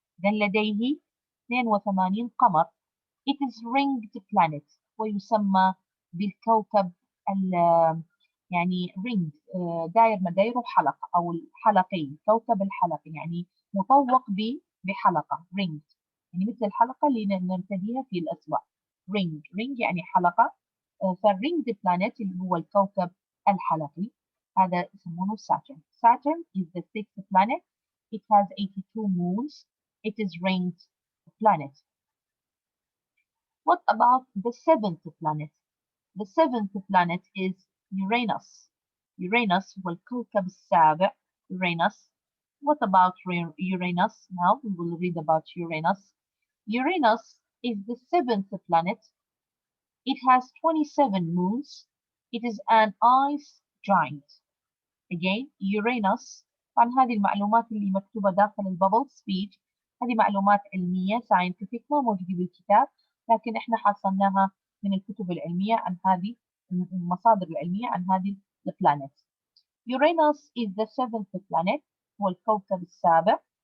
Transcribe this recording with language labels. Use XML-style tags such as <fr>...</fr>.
<ar>Then لديه 82 قمر.</ar> <en>It is ringed planet</en> <ar>ويسمى بالكوكب يعني ringed داير مدايره حلقة أو الحلقي. كوكب الحلقي يعني مطوق بحلقة ringed يعني مثل الحلقة اللي نرتديها في الأسواق. ring يعني حلقة. فالringed planet اللي هو الكوكب الحلقي هذا يسمونه Saturn.</ar> <en>Saturn is the sixth planet. It has 82 moons. It is ringed planet. What about the seventh planet? The seventh planet is Uranus.</en> <ar>Uranus هو الكوكب السابع.</ar> <en>Uranus. What about Uranus? Now we will read about Uranus. Uranus is the seventh planet. It has 27 moons. It is an ice giant. Again, Uranus.</en> <ar>طبعا هذه المعلومات اللي مكتوبة داخل البابل سبيتش هذه معلومات علمية scientific ما موجودة بالكتاب لكن احنا حصلناها من الكتب العلمية عن هذه المصادر العلمية عن هذه البلانيت.</ar> <en>Uranus is the seventh planet</en> <ar>هو الكوكب السابع.</ar>